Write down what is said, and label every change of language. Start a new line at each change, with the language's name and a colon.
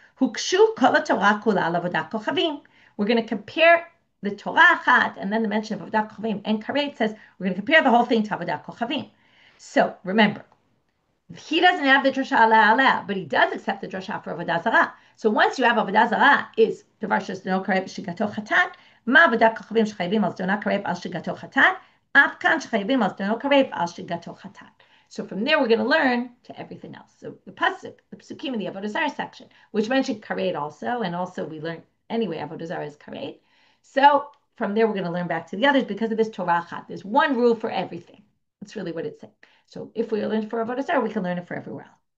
Hebrew: Hukshu kol Torah kula avodat kochavim.
English: We're going to compare the Torah achat, and then the mention of avodat kochavim, and karet says we're going to compare the whole thing to avodat kochavim. So remember, he doesn't have the drasha aliyah, but he does accept the drasha for avodah zarah. So once you have avodah zarah, is
Hebrew: davar shas no karet b'shigato chatat. מה עבודת כוכבים שחייבים על זדונה קרב על שגתו חטאת, אף כאן שחייבים על זדונה קרב על שגתו חטאת.
English: So from there, we're going to learn to everything else. So the psukim in the Avodah Zarah section, which mentioned karet also, and also we learned anyway, Avodah Zarah is karet. So from there, we're going to learn back to the others because of this Torah chat. There's one rule for everything. That's really what it's saying. So if we learn for Avodah Zarah, we can learn it for everywhere else.